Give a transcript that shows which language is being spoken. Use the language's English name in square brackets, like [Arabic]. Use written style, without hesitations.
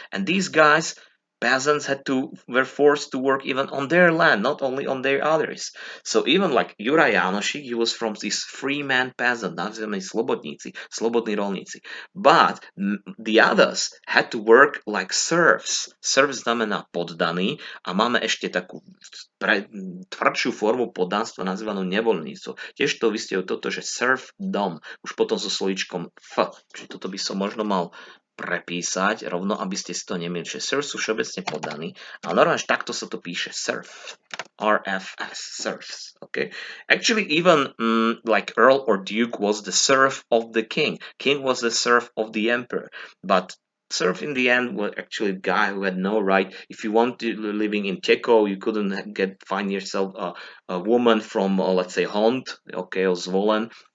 [English] And these guys peasants were forced to work even on their land, not only on their others. So even like Juraj Janošik, he was from this free man peasant, [Slovak] nazývame slobodníci, slobodní rolníci. [English] But the others had to work like serfs. [Slovak] Serf znamená poddaný a máme ešte takú tvrdšiu formu poddanstva nazývanú nevoľníctvo. Tiež to vystihuje toto, že serfdom, už potom so slovíčkom f. Čiže toto by som možno mal prepísať rovno, aby ste si to nemýlili, že serf sú všeobecne poddaní, ale normálne takto sa to píše serf, RFS, serfs, okay? [English] Actually, even like earl or duke was the serf of the king was the serf of the emperor, but serf in the end was actually a guy who had no right. If you wanted living in Czechia, you couldn't find yourself a woman from let's say Hont, okay, or Zvolen.